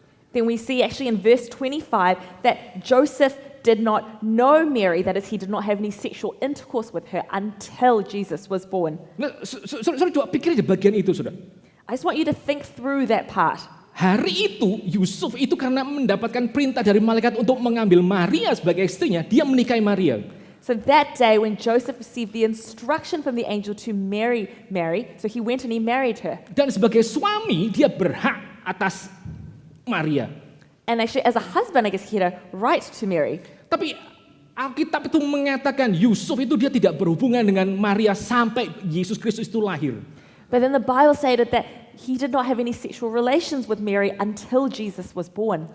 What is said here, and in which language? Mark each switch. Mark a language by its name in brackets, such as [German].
[English] Then we see actually in verse 25 that Joseph did not know Mary, that is, he did not have any sexual intercourse with her until Jesus was born. [Indonesian] Nah, saudara coba pikir aja bagian itu, saudara. [English] I just want you to think through that part. [Indonesian] Hari itu Yusuf itu karena mendapatkan perintah dari malaikat untuk mengambil Maria sebagai istrinya, dia menikahi Maria. [English] So that day when Joseph received the instruction from the angel to marry Mary, so he went and he married her. [Indonesian] Dan sebagai suami dia berhak atas Maria. [English] And actually as a husband, I guess he had a right to Mary. [Indonesian] Tapi Alkitab itu mengatakan Yusuf itu dia tidak berhubungan dengan Maria sampai Yesus Kristus itu lahir. [English] But then the Bible stated that he did not have any sexual relations with Mary until Jesus was born.